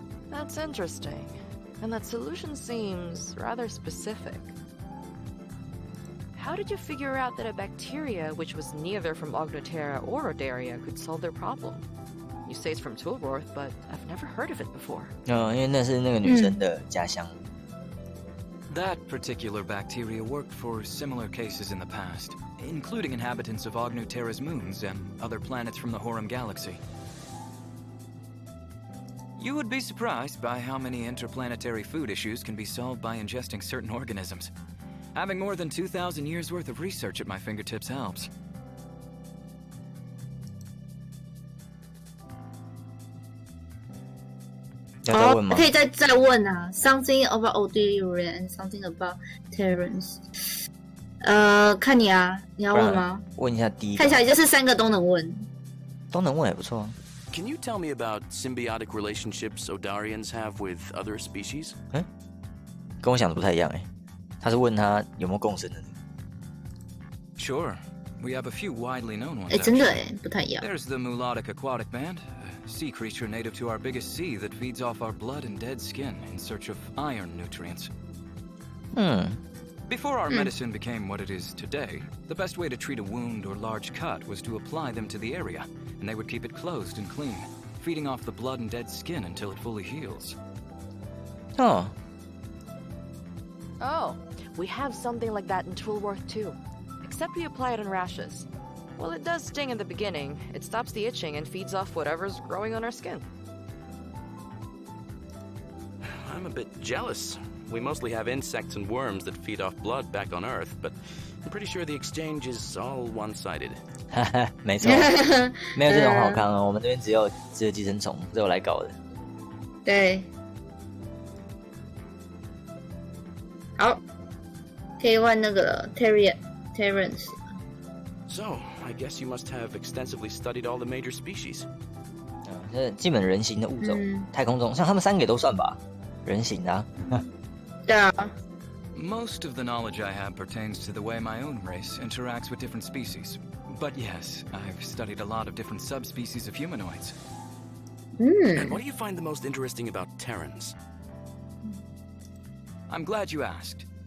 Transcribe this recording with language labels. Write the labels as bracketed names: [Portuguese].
[English] That's interesting. And that solution seems rather specific. How did you figure out that a bacteria which was neither from Ognotera or Odaria could solve their problem? You say it's from Toolworth, but I've never heard of it before. [Chinese] 因为那是那个女生的家乡。 [English] That particular bacteria worked for similar cases in the past, including inhabitants of Ognotera's moons and other planets from the Horum Galaxy. You would be surprised by how many interplanetary food issues can be solved by ingesting certain organisms. Having more than 2,000 years worth of research at my fingertips helps. [Chinese] 要再问吗？可以再问啊 [English] ，something about Odaria and something about Terrans。 [Chinese] 看你啊，你要问吗？问一下第一个。看起来就是3个都能问。都能问也不错啊。 [English] Can you tell me about symbiotic relationships Odarians have with other species? [Chinese] 跟我想的不太一样哎。他是问他有没有共生的。 [English] Sure. We have a few widely known ones. [Chinese] 真的不太一样。 [English] There's the Melodic aquatic band, a sea creature native to our biggest sea that feeds off our blood and dead skin in search of iron nutrients. Before our medicine became what it is today, the best way to treat a wound or large cut was to apply them to the area, and they would keep it closed and clean, feeding off the blood and dead skin until it fully heals. Oh. Oh, we have something like that in Toolworth too. Except we apply it on rashes. While it does sting in the beginning, it stops the itching and feeds off whatever's growing on our skin. I'm a bit jealous. We mostly have insects and worms that feed off blood back on Earth, but I'm pretty sure the exchange is all one-sided. [Chinese] 没错，没有这种好康哦。我们这边只有寄生虫，是我来搞的。对。好，可以问那个 Terrans。 [English] So, I guess you must have extensively studied all the major species. [Chinese] 这基本人形的物种，太空中像他们3个也都算吧，人形的啊。对啊。 [English] Most of the knowledge I have pertains to the way my own race interacts with different species. But yes, I've studied a lot of different subspecies of humanoids. And what do you find the most interesting about Terrans? I'm glad you asked.